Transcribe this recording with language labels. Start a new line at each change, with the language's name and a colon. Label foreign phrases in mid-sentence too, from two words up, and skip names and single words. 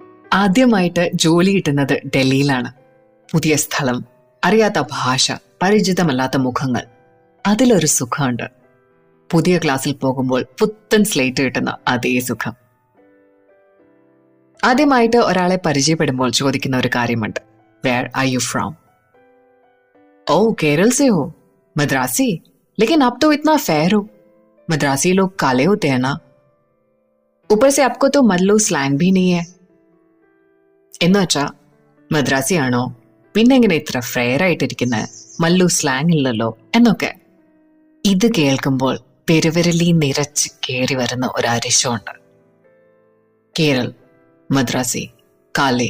Malayalam: ആദ്യമായിട്ട് ജോലി കിട്ടുന്നത് ഡൽഹിയിലാണ്. പുതിയ സ്ഥലം, അറിയാത്ത ഭാഷ, പരിചിതമല്ലാത്ത മുഖങ്ങൾ. അതിലൊരു സുഖമുണ്ട്. പുതിയ ക്ലാസ്സിൽ പോകുമ്പോൾ പുത്തൻ സ്ലേറ്റ് കിട്ടുന്ന അതേ സുഖം. ആദ്യമായിട്ട് ഒരാളെ പരിചയപ്പെടുമ്പോൾ ചോദിക്കുന്ന ഒരു കാര്യമുണ്ട്,
English: where are you from?
Hindi: ओ केरल से हो? मद्रासी? लेकिन आप तो इतना फेयर हो. मद्रासी लोग काले होते हैं ना. ऊपर से आपको तो मल्लू स्लैंग भी नहीं है.
Malayalam: എന്ന് വെച്ചാ മദ്രാസി ആണോ, പിന്നെങ്ങനെ ഇത്ര ഫെയർ ആയിട്ടിരിക്കുന്നത്, മല്ലു സ്ലാങ് ഇല്ലല്ലോ എന്നൊക്കെ. ഇത് കേൾക്കുമ്പോൾ പെരുവിരലി നിറച്ച് കയറി വരുന്ന ഒരു അരിശമുണ്ട്.
Hindi: केरल, मद्रासी, काले.